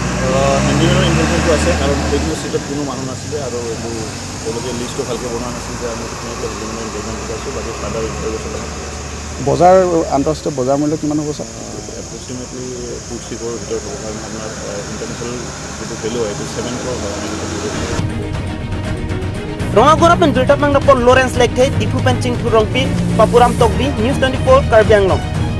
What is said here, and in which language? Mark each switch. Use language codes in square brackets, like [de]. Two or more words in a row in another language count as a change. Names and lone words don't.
[as] হেণ্ডিমেনৰ ইনভলভমেণ্টটো আছে কাৰণ এইটো চিটত কোনো মানুহ নাছিলে আৰু এইটো তেওঁলোকে লিষ্টটো ভালকৈ বনোৱা নাছিল যে আমি হেণ্ডিমেনৰ ইনভলভমেণ্ট কৰিছোঁ বাকী [en] further investigation [as] বজাৰ আন্তঃৰাষ্ট্ৰীয় বজাৰ মূল্য কিমান হ'ব ছাৰ এপ্ৰক্সিমেটলি 2-3 crore ভিতৰত হ'ব কাৰণ আপোনাৰ ইণ্টাৰনেশ্যনেল যিটো ভেলু হয় এইটো 7 crore হয় [mjw] Rongagora pen berta mangnapon Lawrence Lekthei Dipu Pencing Thurongpi Papuram Tokbi News 24 Karbi Anglong